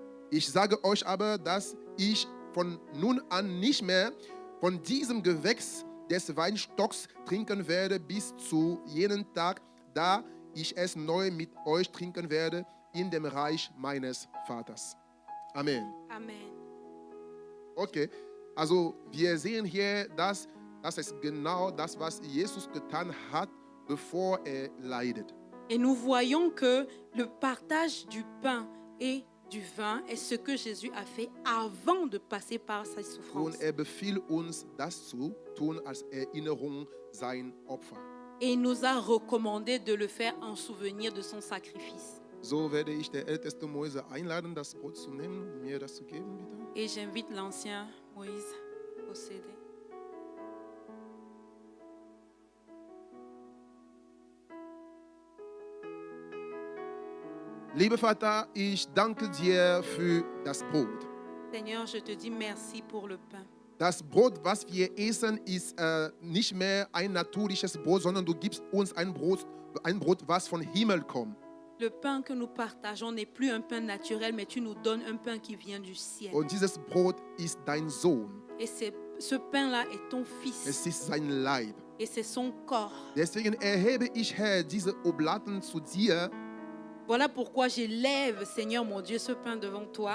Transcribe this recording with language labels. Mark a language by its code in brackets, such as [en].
[de] Ich sage euch aber, dass ich von nun an nicht mehr von diesem Gewächs des Weinstocks trinken werde, bis zu jenem Tag, da ich es neu mit euch trinken werde in dem Reich meines Vaters. Amen. Amen. Okay, also wir sehen hier, dass das ist genau das, was Jesus getan hat, bevor er leidet. [fr] Et nous voyons que le partage du pain et du vin est ce que Jésus a fait avant de passer par sa souffrance. [de] Und er befiehlt uns, das zu tun als Erinnerung sein Opfer. [fr] Et il nous a recommandé de le faire en souvenir de son sacrifice. [de] So werde ich der älteste Mose einladen, das Brot zu nehmen und mir das zu geben, bitte. [fr] Et j'invite l'ancien Moïse à procéder. [de] Lieber Vater, ich danke dir für das Brot. [fr] Seigneur, je te dis merci pour le pain. [de] Das Brot, was wir essen, ist nicht mehr ein natürliches Brot, sondern du gibst uns ein Brot, was von Himmel kommt. [fr] Le pain que nous partageons n'est plus un pain naturel, mais tu nous donnes un pain qui vient du ciel. [de] Und dieses Brot ist dein Sohn. [fr] Et ce pain-là est ton fils. [de] Es ist sein Leib. [fr] Et c'est son corps. [de] Deswegen erhebe ich, Herr, diese Oblaten zu dir, [fr] Voilà pourquoi j'élève, Seigneur mon Dieu, ce pain devant toi.